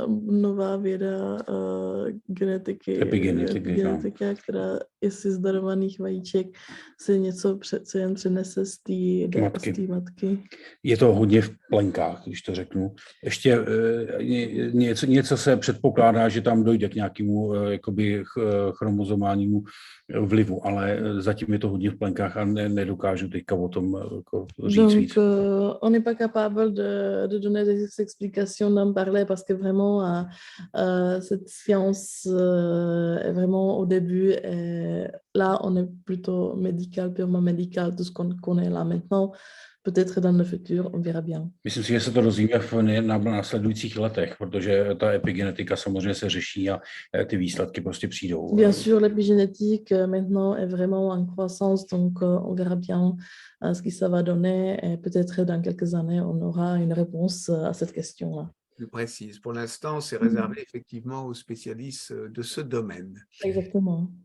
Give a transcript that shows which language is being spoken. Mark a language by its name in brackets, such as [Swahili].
[Czech] Nová věda genetika, která jestli z darovaných vajíček se něco přece jen přenese z té matky. Je to hodně v plenkách, když to řeknu. Ještě něco se předpokládá, že tam dojde k nějakému jakoby chromozomálnímu vlivu, ale zatím je to hodně v plenkách a nedokážu teďka o tom jako říct víc. [French] On n'est pas capable de donner des explications, d'en parler parce que vraiment cette science est vraiment au début et là on est plutôt médical, purement médical, tout ce qu'on connaît là maintenant. Peut-être dans le futur, on verra bien. [Czech] Myslím si, že se to dozvíme v následujících letech, protože ta epigenetika samozřejmě se řeší a ty výsledky prostě přijdou. [French] Bien sûr, l'épigénétique maintenant est vraiment en croissance, donc on verra bien ce que ça va donner et peut-être dans quelques années, on aura une réponse à cette question-là. Plus précise. Pour l'instant, c'est réservé effectivement aux spécialistes de ce domaine. Exactement.